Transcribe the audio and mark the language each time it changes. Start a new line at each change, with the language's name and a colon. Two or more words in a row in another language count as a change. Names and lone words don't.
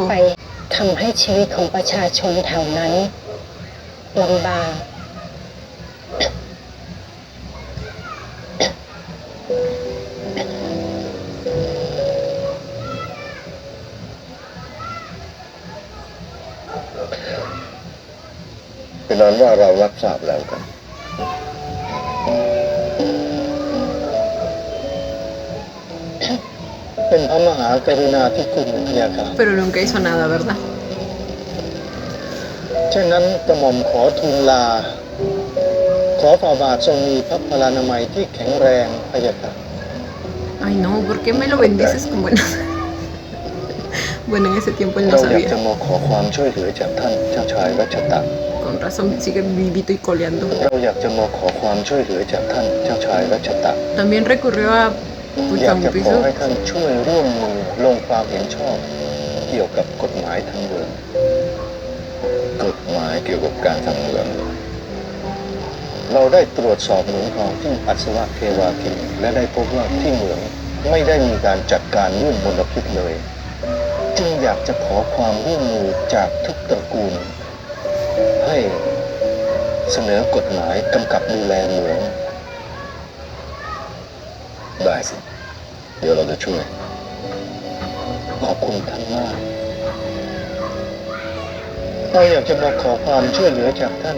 Thai: ไปทำให้ชีวิตของประชาชนแถวนั้นลำบาก เป็นนั้นว่าเรารับทราบแล้วกัน เป็นพระมหากรุณาธิคุณพระยาค่ะ
Spanish: Pero nunca hizo nada, ¿verdad?
Thai: เช่นนั้นกระหม่อมขอทูลลา ขอฝ่าบาททรงมีพระพลานามัยที่แข็งแรงพระยาค่ะ
Spanish: Ay, no, ¿por qué me lo bendices con buenas? Bueno, en ese tiempo él
Thai: เรา
Spanish: no
Thai: อยากจะ
Spanish: sabía.
Thai: มาขอความช่วยเหลือจากท่านเจ้าชายรัชตะ
Spanish: Con razón sigue vivito y coleando.
Thai: เราอยากจะมาขอความช่วยเหลือจากท่านเจ้าชายรัชตะ
Spanish: También recurrió a
Thai: อยากจะขอ
Spanish: Puchonpiso.
Thai: ให้ท่านช่วยร่วมมือลงความเห็นชอบ เกี่ยวกับกฎหมายทางเมือง กฎหมายเกี่ยวกับการทางเมือง เรา ได้ตรวจสอบเหมืองทองที่อัศวะเทวาทินและได้พบว่าที่เหมืองไม่ได้มีการจัดการเรื่องมลพิษเลย จึงอยากจะขอความร่วมมือจากทุกตระกูล ให้เสนอกฎหมายกำกับดูแลเหมือง ได้สิ เดี๋ยวเราจะช่วย ขอบคุณท่านมาก เราอยากจะมาขอความช่วยเหลือจากท่าน